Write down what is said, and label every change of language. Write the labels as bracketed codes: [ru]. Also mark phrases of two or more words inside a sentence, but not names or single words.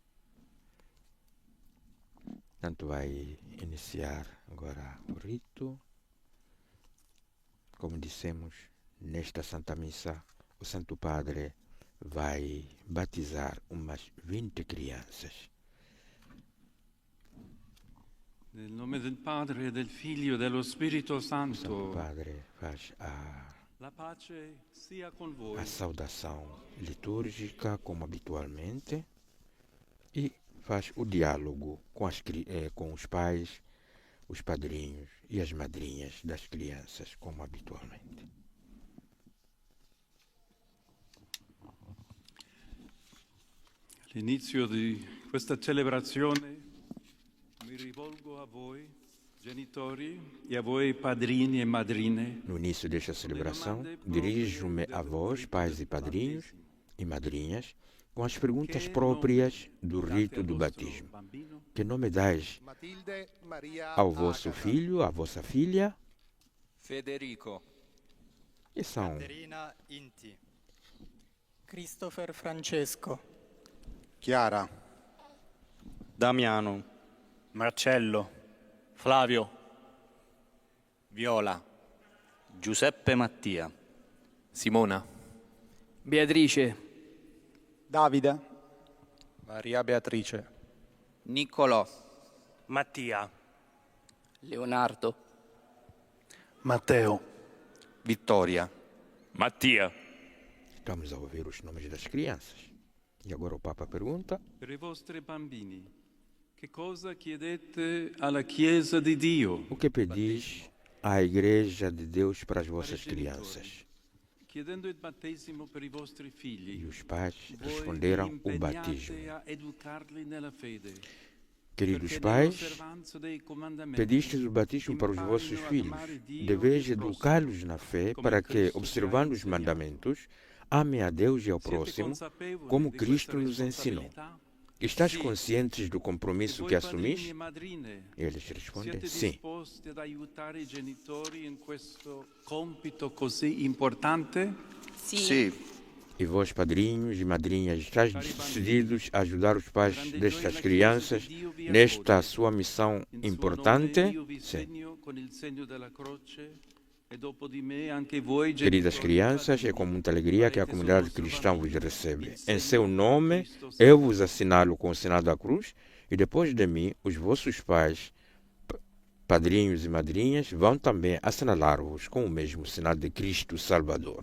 [pt] Portanto, vai iniciar agora o rito. Como dissemos, nesta Santa Missa, o Santo Padre vai batizar umas 20 crianças. [it] Nel nome del Padre, del Figlio e dello Spirito [pt] O Santo Santo. Padre faz [it] La pace sia con voi. [pt] a saudação litúrgica, como habitualmente, e faz o diálogo com os pais, os padrinhos e as madrinhas das crianças, como habitualmente. [it] All'inizio di questa celebrazione mi rivolgo a voi, genitori, e a voi padrini e madrine. [pt] No início desta celebração, dirijo-me a vós, pais e padrinhos e madrinhas, com as perguntas próprias do rito do batismo. Que nome dais [it] Matilde Maria [pt] ao vosso [it] Agata. [pt] filho, à vossa filha? [it] Federico, [pt] E são [it] Caterina Inti. Christopher Francesco. Chiara. Damiano, Marcello, Flavio, Viola, Giuseppe Mattia, Simona, Beatrice, Davide, Maria Beatrice. Niccolò, Mattia, Leonardo, Matteo, Vittoria, Mattia. [pt] Estamos a ouvir os nomes das crianças. E agora o Papa pergunta: [it] Per i vostri bambini, che cosa chiedete alla Chiesa di Dio? [pt] o que pedis à Igreja de Deus para as vossas crianças? [it] Chiedendo il battesimo per i vostri [pt] E [it] figli, [pt] os pais [it] voi [pt] responderam [it] vi [pt] o [it] impegnate [pt] batismo. [it] a educarli nella fede. [pt] Queridos [it] Perché [pt] pais, [it] nell'osservanza dei comandamenti [pt] pedistes o batismo para os vossos filhos. Deveis educá-los na fé para que, observando os mandamentos, amem a Deus e ao próximo, como Cristo nos ensinou. Estás conscientes do compromisso que assumis? Eles respondem: [it] Siete [pt] sim. [it] disposti ad aiutare i genitori in questo compito così importante? Sì, [pt] E vós, padrinhos e madrinhas, estáis decididos a ajudar os pais destas crianças nesta sua missão [it] In suo [pt] importante? [it] nome io vi [pt] Sim. [it] segno con il segno della croce e dopo di me anche voi, [pt] Queridas [it] genitori, [pt] crianças, é com muita alegria que a comunidade cristã vos recebe. Em seu nome, eu vos assinalo com o sinal da cruz, e depois de mim, os vossos pais, padrinhos e madrinhas, vão também assinalar-vos com o mesmo sinal de Cristo Salvador.